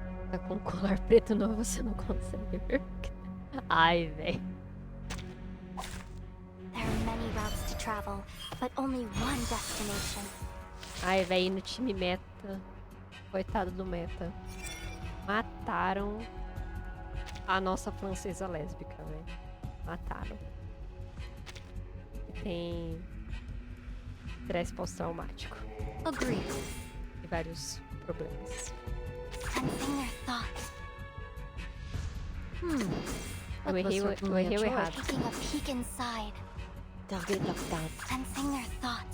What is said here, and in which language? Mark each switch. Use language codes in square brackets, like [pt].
[pt] Tá com colar preto não, você não consegue ver. Ai, véi. [en] There are many routes to travel, but only one destination. [pt] Ai, véi, no time meta. Coitado do meta. Mataram a nossa francesa lésbica, velho. Mataram. Tem estresse pós-traumático. [en] Agreed. [pt] E vários problemas. [en] Sensing their thoughts. [pt] Eu errei o errado. [en] Taking a peek inside. Target locked down. Sensing their thoughts.